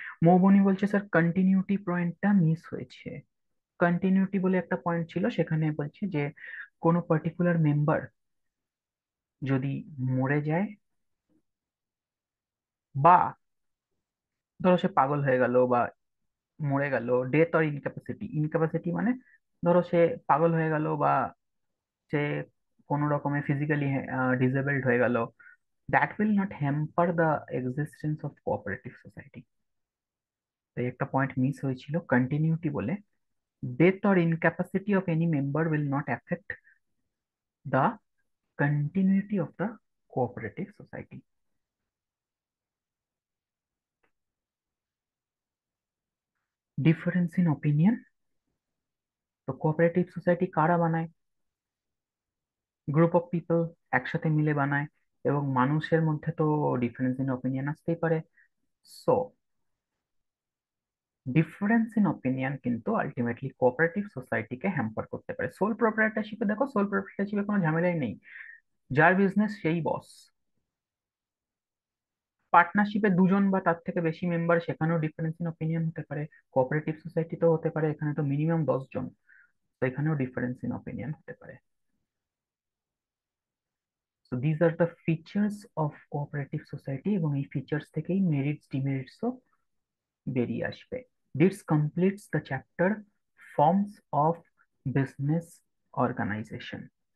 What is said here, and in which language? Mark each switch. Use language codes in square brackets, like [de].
[bn] মৌবনি বলছে sir continuity পয়েন্টটা miss হয়েছে। কন্টিনিউটি বলে একটা পয়েন্ট ছিল, সেখানে বলছে যে কোনো পার্টিকুলার মেম্বার যদি মরে যায়, বা ধরো সে পাগল হয়ে গেল বা মরে গেল, ডেথ অর ইনক্যাপাসিটি, ইনক্যাপাসিটি মানে ধরো সে পাগল হয়ে গেল বা সে কোনো রকমে ফিজিক্যালি ডিসেবলড হয়ে গেল, [en] That will not hamper the existence of cooperative society. [bn] তাই একটা পয়েন্ট মিস হয়েছিল কন্টিনিউটি বলে। [en] Death or incapacity of any member will not affect the continuity of the cooperative society. Difference in opinion, [bn] তো cooperative society কারা বানায়? Group of people একসাথে মিলে বানায়, এবং মানুষের মধ্যে তো ডিফারেন্স ইন অপিনিয়ন আসতেই পারে। সো ডিফারেন্স ইন অপিনিয়ন কিন্তু আলটিমেটলি কোঅপারেটিভ সোসাইটিকে হ্যাম্পার করতে পারে। সোল প্রোপ্রাইটারশিপে দেখো, সোল প্রোপ্রাইটারশিপে কোনো ঝামেলাই নেই, যার বিজনেস সেই বস। পার্টনারশিপে দুজন বা তার থেকে বেশি মেম্বার, সেখানেও ডিফারেন্স ইন অপিনিয়ন হতে পারে। কোঅপারেটিভ সোসাইটিতেও হতে পারে, এখানে তো মিনিমাম 10 জন, তো এখানেও ডিফারেন্স ইন অপিনিয়ন হতে পারে। [en] so these are the features of cooperative society, [bn] এবং এই ফিচার্স থেকেই মেরিটস ডিমেরিটসও বেরিয়ে আসবে। [en] This completes the chapter Forms of Business Organization.